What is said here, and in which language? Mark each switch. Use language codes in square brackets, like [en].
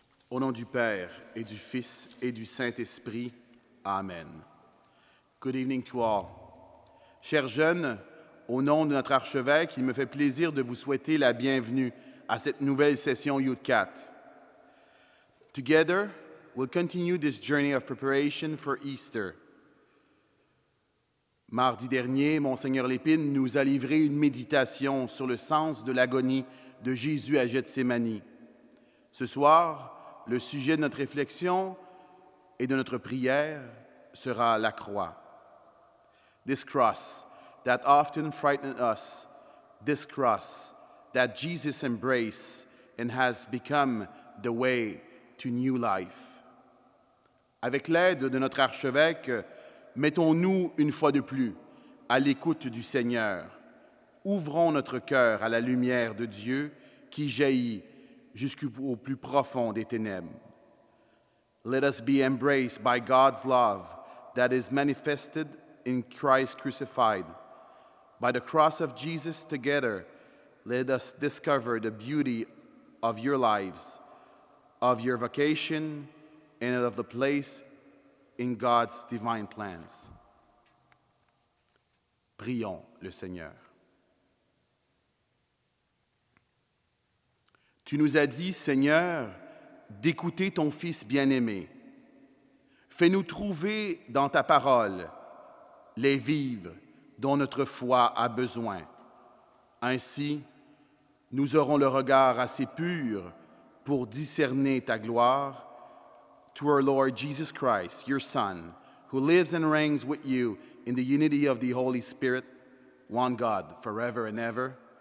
[fr] Au nom du Père, et du Fils, et du Saint-Esprit. Amen. [en] Good evening to all. [fr] Chers jeunes, au nom de notre archevêque, il me fait plaisir de vous souhaiter la bienvenue à cette nouvelle session Youth4. [en] Together, we'll continue this journey of preparation for Easter. [fr] Mardi dernier, Monseigneur Lépine nous a livré une méditation sur le sens de l'agonie de Jésus à Gethsémani. Ce soir, le sujet de notre réflexion et de notre prière sera la croix. [en] This cross that often frightened us, this cross that Jesus embraced and has become the way to new life. [fr] Avec l'aide de notre archevêque, mettons-nous une fois de plus à l'écoute du Seigneur. Ouvrons notre cœur à la lumière de Dieu qui jaillit jusqu'au plus profond des ténèbres. [en] Let us be embraced by God's love that is manifested in Christ crucified. By the cross of Jesus together, let us discover the beauty of your lives, of your vocation, and of the place in God's divine plans. [fr] Prions le Seigneur. Tu nous as dit, Seigneur, d'écouter ton Fils bien-aimé. Fais-nous trouver dans ta parole les vivres dont notre foi a besoin. Ainsi, nous aurons le regard assez pur pour discerner ta gloire. [en] To our Lord Jesus Christ, your Son, who lives and reigns with you in the unity of the Holy Spirit, one God, forever and ever.